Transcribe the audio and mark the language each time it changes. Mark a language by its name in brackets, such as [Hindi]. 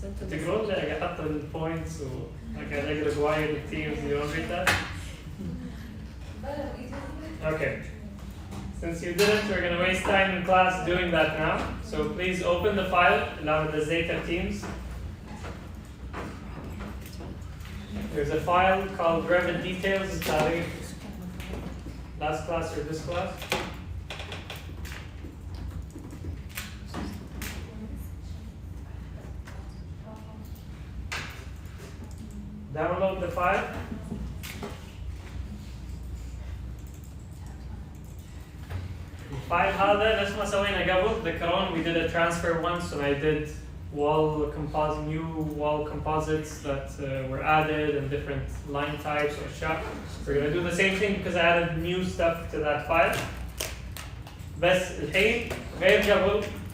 [Arabic] تقولون لي أجي أحط البوينتس وأجي أقرأ جوايا التيمز. [English] You don't read that? Okay. Since you didn't, we're going to waste time in class doing that now. So please open the file now with the Zeta Teams. There's a file called Revit Details. Last class or this class? Download the file. [Arabic] الفايل هذا نفس ما سوينا قبل. ذكرون [English] we did a transfer once and I did new wall composites that were added and different line types or shop. We're going to do the same thing because I added new stuff to that file. [Arabic] بس الحين غير قبل.